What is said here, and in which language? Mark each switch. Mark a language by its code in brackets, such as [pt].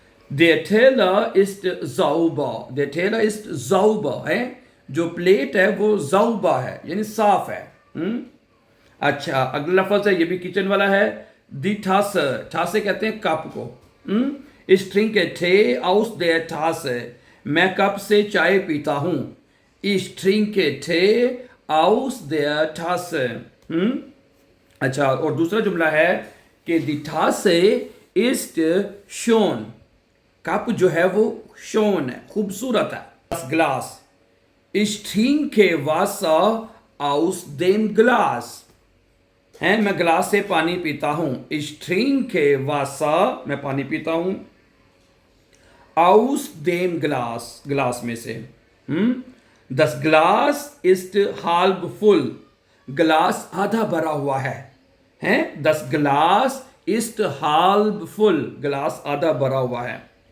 [de] Der Teller ist sauber, der Teller ist sauber [hi] है, जो plate है वो sauber है यानी साफ है। अच्छा, अगला लफ्ज है, ये भी किचन वाला है, दी ठासे, ठासे कहते हैं कप को। [de] Ich trinke Tee aus der Tasse, [hi] मैं कप से चाय पीता हूं। [de] Ich trinke Tee aus der Tasse। [hi] अच्छा, और दूसरा जुमला है कि दी ठासे [de] ist schön, [hi] कप जो है वो शोन है, खूबसूरत है। [de] Das Glas, ich trinke Wasser aus dem Glas, [hi] है, मैं ग्लास से पानी पीता हूं। [de] Ich trinke Wasser, [hi] मैं पानी पीता हूं, [de] aus dem Glas, [hi] ग्लास में से। [de] Das Glas ist halb voll, [hi] glass आधा भरा हुआ है, हैं। [de] Das Glas ist halb voll, [hi] glass आधा भरा हुआ है।